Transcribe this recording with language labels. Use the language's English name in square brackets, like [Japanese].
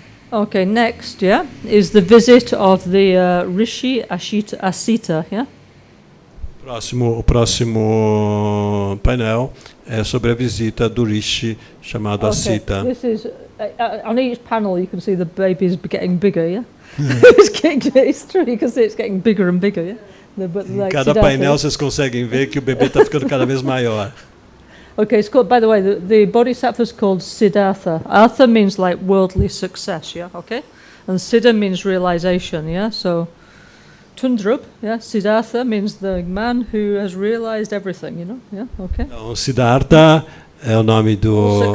[English] Okay, next, yeah, is the visit of the Rishi Asita, yeah? [Portuguese] O próximo painel é sobre a visita do Rishi chamado Asita. [English] This is on each panel you can see the baby's getting bigger, yeah? It's true, you can see it's getting bigger and bigger, yeah? [Portuguese] Em cada painel vocês conseguem ver que o bebê está ficando cada vez maior. [English] Okay, it's called, by the way, the bodhisattva is called Siddhartha. Artha means like worldly success, yeah, okay? And Siddha means realization, yeah? So, Tundrup, yeah, Siddhartha means the man who has realized everything, you know, yeah, okay? [Portuguese] Então, Siddhartha é o nome do